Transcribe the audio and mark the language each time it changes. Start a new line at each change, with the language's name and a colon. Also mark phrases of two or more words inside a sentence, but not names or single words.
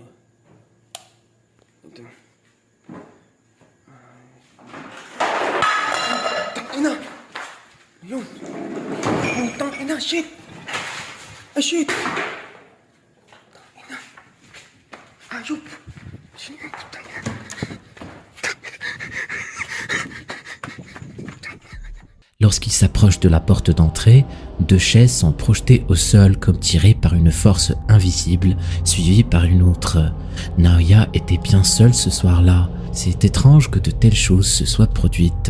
Filipino: Ito. Tangina! Ayun! Tangina! Shit! Ay, shit! Tangina! Ayup! Shit! Tangina!
French: Lorsqu'il s'approche de la porte d'entrée, deux chaises sont projetées au sol comme tirées par une force invisible, suivie par une autre. Naoya était bien seul ce soir-là. C'est étrange que de telles choses se soient produites.